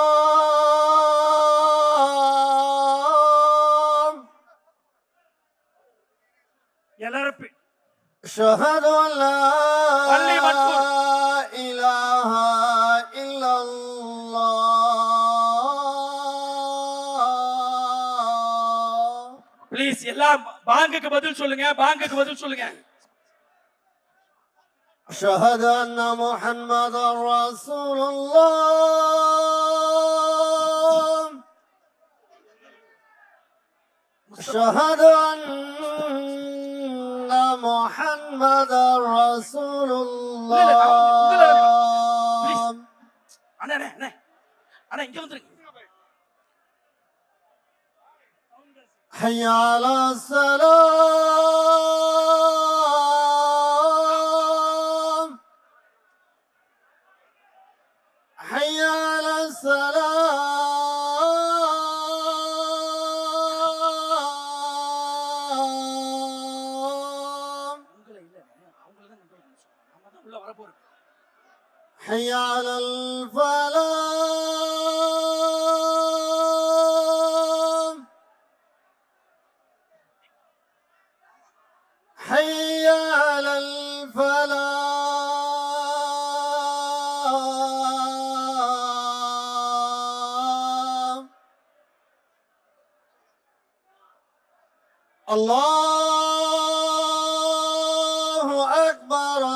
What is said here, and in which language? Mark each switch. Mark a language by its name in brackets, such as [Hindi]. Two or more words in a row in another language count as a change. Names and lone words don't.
[Tamil] எல்லாரும் [Arabic] أشهد أن لا [Tamil] பள்ளி மன்சூர். [Arabic] إله إلا الله [Tamil] ப்ளீஸ் எல்லாம் பாங்குக்கு பதில் சொல்லுங்க, பாங்குக்கு பதில் சொல்லுங்க. [Arabic] أشهد أن محمد رسول الله أشهد أن محمد رسول الله [Tamil] அண்ணே அண்ணே அண்ணே அண்ணே இங்க வந்துருங்க. [Arabic] حي على السلام حي على السلام [Tamil] உங்களை இல்ல அவங்கள தான் கண்ட்ரோல் பண்ண சொல்றோம். நம்ம தான் உள்ள வர போறோம். [Arabic] حي على الفلاح حي على الفلاح الله أكبر